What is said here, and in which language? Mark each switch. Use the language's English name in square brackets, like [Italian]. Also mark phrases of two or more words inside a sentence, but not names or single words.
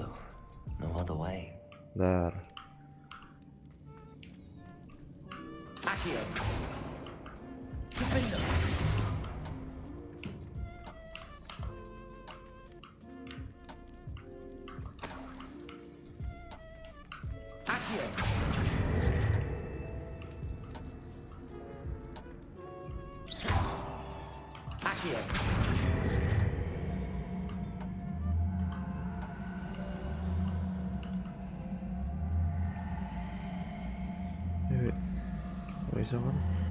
[English] No other way. Dar. [Latin] Accio. Defendo. Accio. Accio. [Indonesian] Nggak bisa kan?